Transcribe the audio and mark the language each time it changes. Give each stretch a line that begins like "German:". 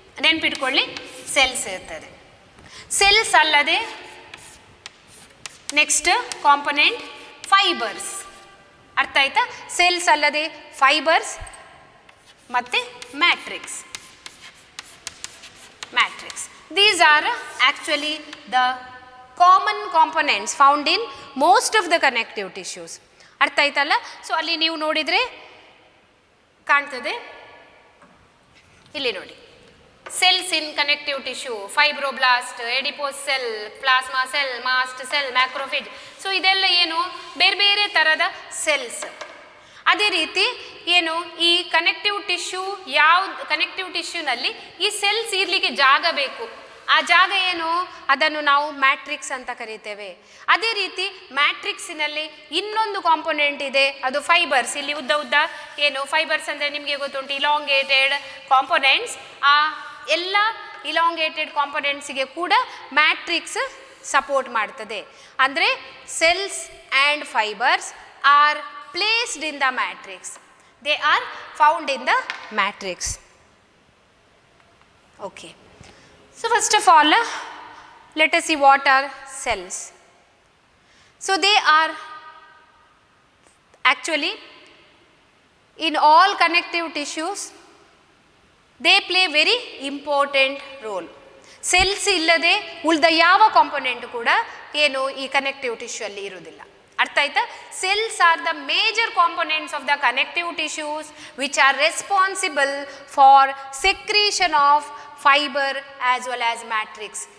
Kannada: ನೆನ್ಪಿಟ್ಕೊಳ್ಳಿ, ಸೆಲ್ಸ್ ಇರ್ತದೆ. ಸೆಲ್ಸ್ ಅಲ್ಲದೆ ನೆಕ್ಸ್ಟ್ ಕಾಂಪೊನೆಂಟ್ ಫೈಬರ್ಸ್. ಅರ್ಥ ಆಯ್ತಾ? ಸೆಲ್ಸ್ ಅಲ್ಲದೆ ಫೈಬರ್ಸ್ ಮತ್ತು matrix.
English: These are actually the common components found in most of the connective tissues.
Kannada: ಅರ್ಥ ಆಯ್ತಲ್ಲ? ಸೊ ಅಲ್ಲಿ ನೀವು ನೋಡಿದರೆ ಕಾಣ್ತದೆ, ಇಲ್ಲಿ ನೋಡಿ,
English: cells in connective tissue, fibroblast, adipose cell, plasma cell, mast cell, macrophage.
Kannada: So ಇದೆಲ್ಲ ಏನು, ಬೇರೆ ಬೇರೆ ಥರದ ಸೆಲ್ಸ್. ಅದೇ ರೀತಿ ಏನು, ಈ ಕನೆಕ್ಟಿವ್ ಟಿಶ್ಯೂ, ಕನೆಕ್ಟಿವ್ ಟಿಶ್ಯೂನಲ್ಲಿ ಈ ಸೆಲ್ಸ್ ಇರಲಿಕ್ಕೆ ಜಾಗ ಬೇಕು. ಆ ಜಾಗ ಏನು, ಅದನ್ನು ನಾವು ಮ್ಯಾಟ್ರಿಕ್ಸ್ ಅಂತ ಕರೀತೇವೆ. ಅದೇ ರೀತಿ ಮ್ಯಾಟ್ರಿಕ್ಸಿನಲ್ಲಿ ಇನ್ನೊಂದು ಕಾಂಪೊನೆಂಟ್ ಇದೆ, ಅದು ಫೈಬರ್ಸ್. ಇಲ್ಲಿ ಉದ್ದ ಉದ್ದ ಏನು ಫೈಬರ್ಸ್ ಅಂದರೆ ನಿಮಗೆ ಗೊತ್ತುಂಟು, ಇಲಾಂಗೇಟೆಡ್ ಕಾಂಪೊನೆಂಟ್ಸ್. ಆ ಎಲ್ಲ ಇಲಾಂಗೇಟೆಡ್ ಕಾಂಪೊನೆಂಟ್ಸಿಗೆ ಕೂಡ ಮ್ಯಾಟ್ರಿಕ್ಸ್ ಸಪೋರ್ಟ್ ಮಾಡ್ತದೆ.
English: ಅಂದರೆ cells and fibres are placed in the matrix. They are found in the matrix. Okay. So first of all, let us see what are cells. So they are actually in all connective tissues, they play very important role.
Kannada: Cells ಇಲ್ಲದೆ ಉಳಿದ ಯಾವ component ಕೂಡ ಏನು ಈ connective tissue ಅಲ್ಲಿ ಇರುವುದಿಲ್ಲ. ಅರ್ಥ ಆಯ್ತಾ?
English: Cells are the major components of the connective tissues which are responsible for secretion of fibre as well as matrix.